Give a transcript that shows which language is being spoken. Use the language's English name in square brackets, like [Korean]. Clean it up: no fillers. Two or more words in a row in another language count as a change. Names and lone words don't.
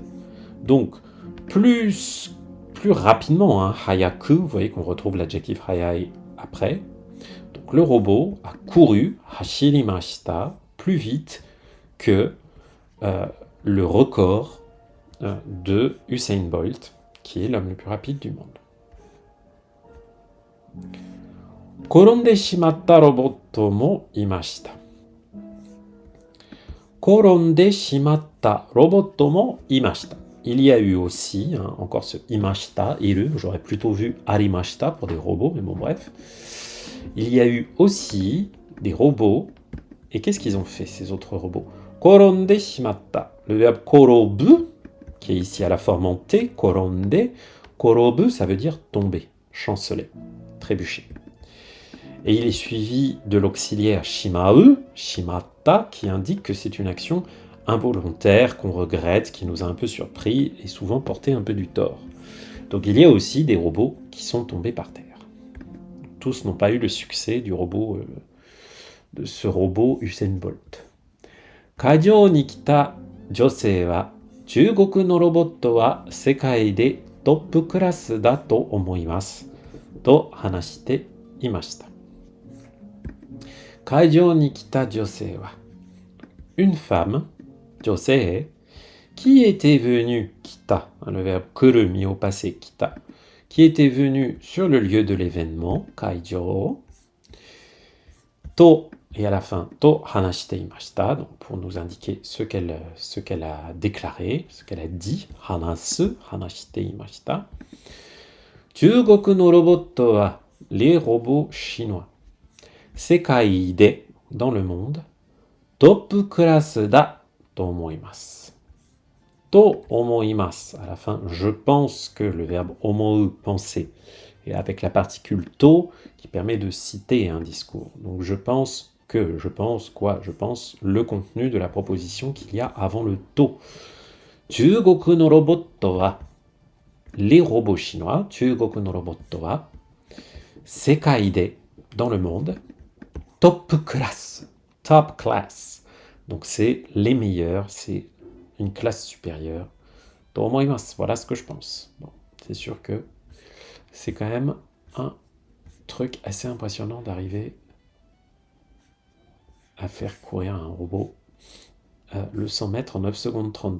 [French] Donc, plus rapidement, hayaku, vous voyez qu'on retrouve l'adjectif hayai après. Donc le robot a couru, hashirimashita, plus vite que le record de Usain Bolt, qui est l'homme le plus rapide du monde. [Japanese] 転んでしまったロボットもいました. 転んでしまったロボットもいました. [French] Il y a eu aussi, encore ce [Japanese] いました、いる, [French] j'aurais plutôt vu arimashita pour des robots, mais bon bref. Il y a eu aussi des robots, et qu'est-ce qu'ils ont fait ces autres robots? [Japanese] 転んでしまった, [French] le verbe korobu, qui est ici à la forme en T, [Japanese] 転んで、転ぶ, [French] ça veut dire tomber, chanceler, trébucher. Et il est suivi de l'auxiliaire [Japanese] しまう、しまった, [French] qui indique que c'est une action involontaire, qu'on regrette, qui nous a un peu surpris et souvent porté un peu du tort. Donc il y a aussi des robots qui sont tombés par terre. Tous n'ont pas eu le succès de ce robot Usain Bolt. [Japanese] 会場に来た女性は、中国のロボットは世界でトップクラスだと思います。と話していました。会場に来た女性は、 [French] une femme, 女性 qui était venue, [Japanese] 来た, [French] le verbe 来る mis au passé, [Japanese] 来た, [French] qui était venue sur le lieu de l'événement, [Japanese] 会場 と [French] et à la fin, [Japanese] と話していました [French] donc pour nous indiquer ce qu'elle a déclaré, ce qu'elle a dit, [Japanese] 話す、話していました。中国のロボットは [French] les robots chinois. [Japanese] 世界で [French] dans le monde, [Japanese] トップクラスだと思います。と思います [French] à la fin, je pense que le verbe 思う penser, et avec la particule to qui permet de citer un discours. Donc je pense que, je pense quoi? Je pense le contenu de la proposition qu'il y a avant le to. [Japanese] 中国のロボットは [French] les robots chinois, [Japanese] 中国のロボットは世界で [French] dans le monde, [English] top class, top class. [French] Donc c'est les meilleurs, c'est une classe supérieure. Voilà ce que je pense. Bon, c'est sûr que c'est quand même un truc assez impressionnant d'arriver à faire courir un robot le 100 mètres en 9 secondes 32.